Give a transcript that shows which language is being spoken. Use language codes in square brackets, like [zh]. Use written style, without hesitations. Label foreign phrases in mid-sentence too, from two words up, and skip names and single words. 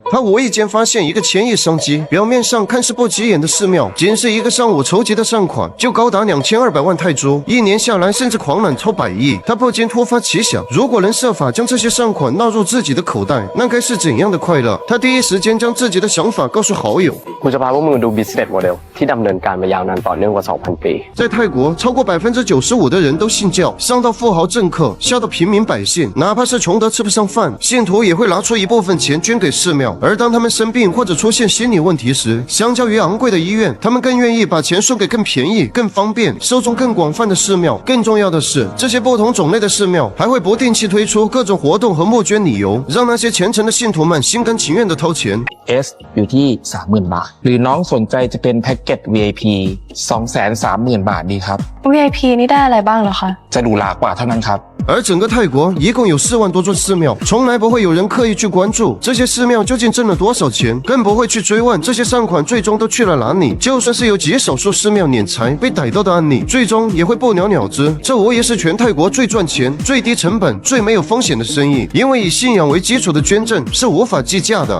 [zh] 他无意间发现一个千亿商机，表面上看似不起眼的寺庙，仅是一个上午筹集的善款就高达2200万泰铢，一年下来甚至狂揽超100亿。他不禁突发奇想，如果能设法将这些善款纳入自己的口袋，那该是怎样的快乐？他第一时间将自己的想法告诉好友。 [th] กูจะพาพวกมึงดู [en] business model [th] ที่ดำเนินการมายาวนานต่อเนื่องกว่า 2,000 ปี [zh] 在泰国，超过95%的人都信教，上到富豪政客，下到平民百姓，哪怕是穷得吃不上饭，信徒也会拿出一部分钱捐给寺庙。而当他们生病或者出现心理问题时，相较于昂贵的医院，他们更愿意把钱送给更便宜、更方便、受众更广泛的寺庙。更重要的是，这些不同种类的寺庙还会不定期推出各种活动和募捐理由，让那些虔诚的信徒们心甘情愿地掏钱。 [th] S อยู่ที่ 30,000 บาทหรือน้องสนใจจะเป็นแพ็กเกจ VIP 230,000 บาทดีครับ VIP นี่ได้อะไรบ้างเหรอคะ จะดูหลากกว่าเท่านั้นครับ [zh] 而整个泰国一共有4万多座寺庙，从来不会有人刻意去关注这些寺庙究竟挣了多少钱，更不会去追问这些善款最终都去了哪里。就算是有极少数寺庙敛财被逮到的案例，最终也会不了了之。这无疑是全泰国最赚钱、最低成本、最没有风险的生意，因为以信仰为基础的捐赠是无法计价的。